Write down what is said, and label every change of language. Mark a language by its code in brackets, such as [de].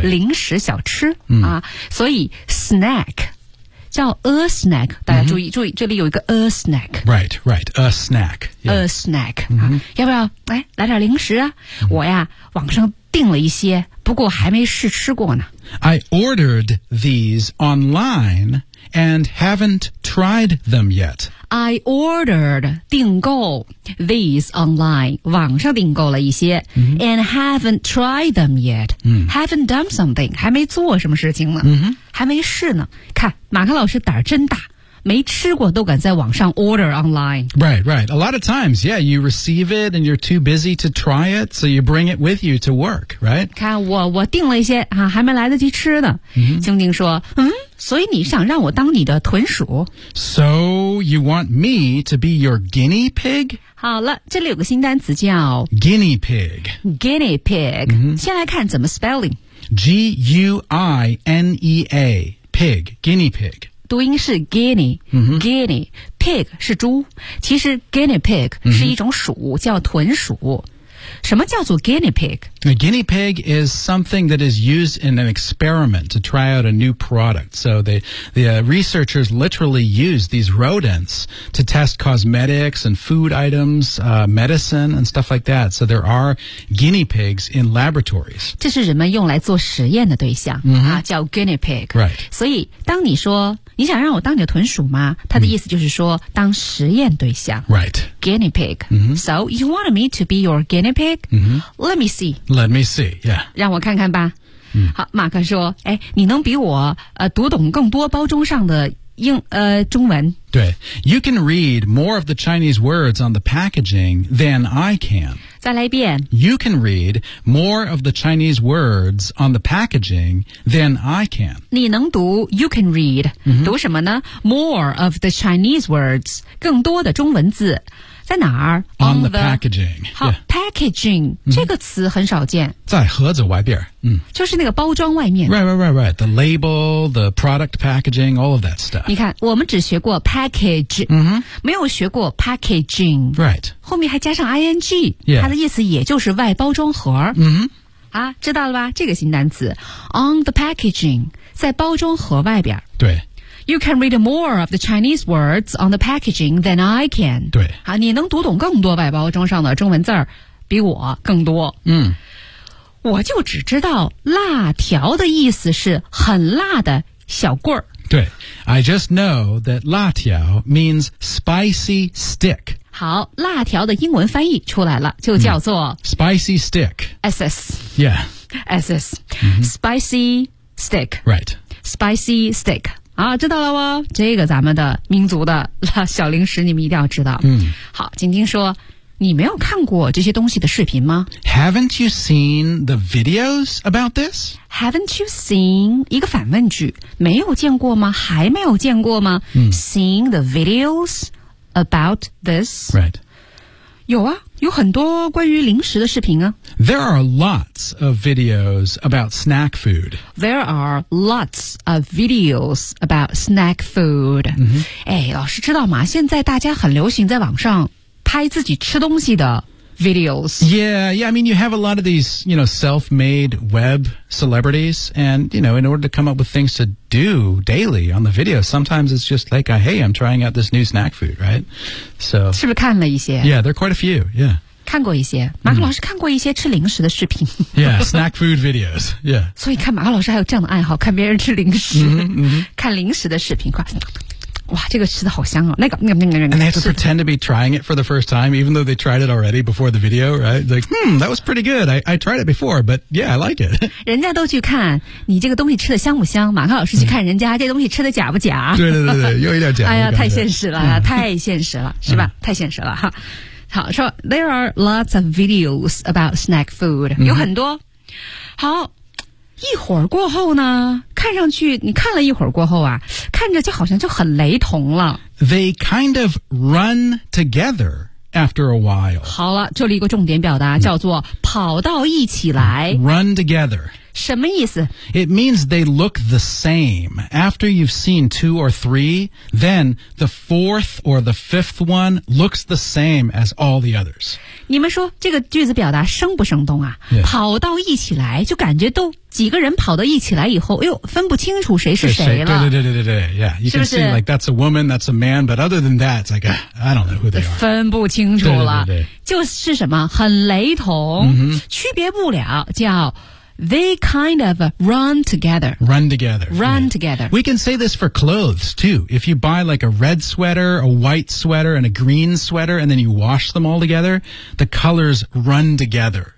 [zh] 零食小吃、嗯、啊。所以 snack, 叫 a snack, 大家注意、mm-hmm. 注意这里有一个 a snack。 [en] Right, a snack.、 Yeah. A snack,、 [zh] mm-hmm. 啊、要不要哎来点零食啊、mm-hmm. 我呀网上订了一些不过还没试吃过呢。 [en] I ordered these online and haven't tried them yet. I ordered 订购 these online [zh] 网上订购了一些、 mm-hmm. [en] and haven't tried them yet.、 Mm-hmm. Haven't done something [zh] 还没做什么事情呢、 mm-hmm. 还没试呢。看马克老师胆真大没吃过都敢在网上 [en] order online. Right. A lot of times, yeah, you receive it and you're too busy to try it, so you bring it with you to work, right? [zh] 看我订了一些、啊、还没来得及吃呢。静静说嗯所以你想让我当你的豚鼠 [en] So you want me to be your guinea pig? [zh] 好了这里有个新单词叫 [en] Guinea pig. Guinea pig.、 Mm-hmm. [zh] 先来看怎么 spelling. [en] G-U-I-N-E-A, pig, guinea pig. [zh] 读音是 guinea,guinea,、 mm-hmm. pig 是猪。其实 guinea pig 是一种鼠、mm-hmm. 叫豚鼠。什么叫做 guinea pig? [en] A guinea pig is something that is used in an experiment to try out a new product. So the researchers literally use these rodents to test cosmetics and food items,、medicine and stuff like that. So there are guinea pigs in laboratories. [zh] 这是人们用来做实验的对象、 mm-hmm. 啊、叫 guinea pig. [en] Right. [zh] 所以当你说你想让我当你的豚鼠吗他的意思就是说、mm-hmm. 当实验对象。 [en] Right. Guinea pig.、 Mm-hmm. So you want me to be your guinea pig?、 Mm-hmm. Let me see. Let me see, yeah. [zh] 让我看看吧。 Mm-hmm. 好马克说哎你能比我读懂更多包装上的英中文。 [en] 对 ,you can read more of the Chinese words on the packaging than I can. [zh] 再来一遍。 [en] You can read more of the Chinese words on the packaging than I can. [zh] 你能读 [en] ,you can read.、 Mm-hmm. [zh] 读什么呢 ? [en] more of the Chinese words, [zh] 更多的中文字。在哪儿 [en] ?on the packaging. [zh] 好、 [en] yeah. [zh] ,packaging,、mm-hmm. 这个词很少见。在盒子外边。就是那个包装外面。 [en] Right. The label, the product packaging, all of that stuff. [zh] 你看我们只学过 package,、 mm-hmm. 没有学过 packaging. [en] Right. [zh] 后面还加上 ing,、 [en] yeah. [zh] 它的意思也就是外包装盒。 Mm-hmm. 啊知道了吧这个新单词。 [en] On the packaging, [zh] 在包装盒外边。对。 [en] You can read more of the Chinese words on the packaging than I can. [zh] 对。啊你能读懂更多外包装上的中文字儿比我更多。嗯，我就只知道辣条的意思是很辣的小棍儿。 [en] 对， I just know that 辣条 means spicy stick。 [zh] 好，辣条的英文翻译出来了，就叫做、 [en] spicy stick。 SS。 Yeah。 SS。 Spicy stick。 Right。 Spicy stick。 [zh] 啊，知道了哦，这个咱们的民族的小零食你们一定要知道。嗯。好，晶晶说，你没有看过这些东西的视频吗？ [en] Haven't you seen the videos about this? Haven't you seen [zh] 一个反问句，没有见过吗？还没有见过吗？嗯。 [en] Seen the videos about this? Right. [zh] 有啊，有很多关于零食的视频啊。 [en] There are lots of videos about snack food. There are lots of videos about snack food. 嗯哼。 [zh] 哎，老师知道吗？现在大家很流行在网上拍自己吃东西的 videos. [en] Yeah, I mean, you have a lot of these, you know, self-made web celebrities. And, you know, in order to come up with things to do daily on the video, sometimes it's just like, hey, I'm trying out this new snack food, right? So, [zh] 是不是看了一些? [en] Yeah, there are quite a few, yeah. [zh] 看过一些。马克老师看过一些吃零食的视频。 [en] Yeah, snack food videos, yeah. [zh] 所以看马克老师还有这样的爱好，看别人吃零食。 Mm-hmm, mm-hmm. 看零食的视频，快。哇，这个吃的好香哦！那个，那个，那个，那个。 [en] And they have to pretend to be trying it for the first time, even though they tried it already before the video, right? Like, that was pretty good. I tried it before, but yeah, I like it. [zh] 人家都去看你这个东西吃的香不香，马克老师去看人家这东西吃的假不假？对对对对，又一点假。哎呀，太现实了，太现实了，是吧？太现实了哈。好，说 [en] there are lots of videos about snack food, [zh] 有很多。好，一会儿过后呢？看上去你看了一会儿过后啊，看着就好像就很雷同了。 [en] They kind of run together after a while. [zh] 好了，这里一个重点表达叫做跑到一起来。 [en] Run together. [zh] 什么意思？ [en] It means they look the same. After you've seen two or three, then the fourth or the fifth one looks the same as all the others. [zh] 你们说这个句子表达生不生动啊？ [en] Yeah. [zh] 跑到一起来就感觉都几个人跑到一起来以后，哎呦，分不清楚谁是谁了。对对对对对对 [en] ，Yeah, you can see like that's a woman, that's a man, but other than that, it's like I don't know who they are. [zh] 分不清楚了，对对对对就是什么很雷同、 mm-hmm. 区别不了，叫 [en] they kind of run together. Run together. Run together.、 Yeah. We can say this for clothes too. If you buy like a red sweater, a white sweater, and a green sweater, and then you wash them all together, the colors run together.